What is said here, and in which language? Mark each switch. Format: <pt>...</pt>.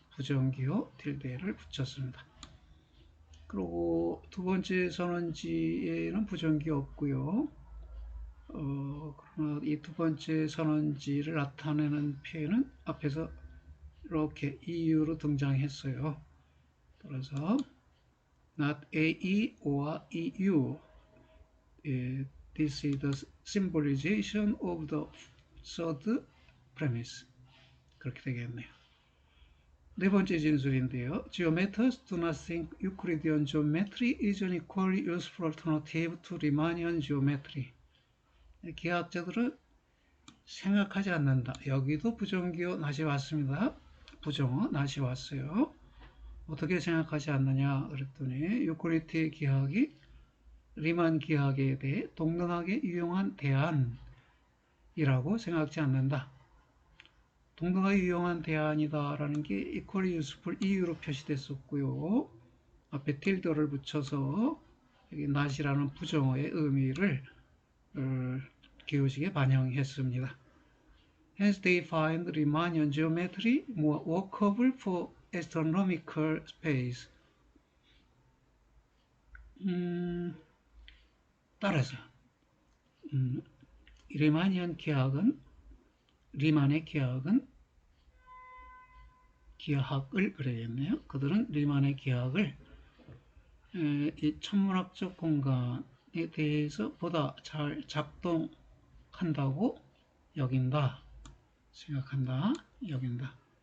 <ko>부정기호 틸드를 붙였습니다. 그리고 두 번째 선언지에는 부정기 없고요. 그러나 이 두 번째 선언지를 나타내는 표현은 앞에서 이렇게 EU로 등장했어요.</ko> <en>따라서 not AE or EU. This is the symbolization of the third premise.</en> <ko>그렇게 되겠네요. 네 번째 진술인데요.</ko> <en>Geometers do not think Euclidean geometry is an equally useful alternative to Riemannian geometry.</en> <ko>기하학자들은 생각하지 않는다. 여기도 부정기호 낫이 왔습니다. 부정어 낫이 왔어요. 어떻게 생각하지 않느냐 그랬더니 유클리드의 기하학이 리만 기하학에 대해 동등하게 유용한 대안이라고 이라고 생각지 않는다. 동등하게 유용한 대안이다라는 게</ko> <en>equally useful</en> <ko>EU로 표시됐었고요. 앞에 tilde를 붙여서 여기 not이라는 부정어의 의미를 기호식에 반영했습니다.</ko> <en>Hence they find Riemannian geometry more workable for astronomical space.</en> <ko>따라서 리마니안 기하학은 리만의 기하학을 그래야겠네요. 그들은 리만의 기하학을 이 천문학적 공간에 대해서 보다 잘 작동한다고 여긴다. 생각한다. 여긴다.</ko>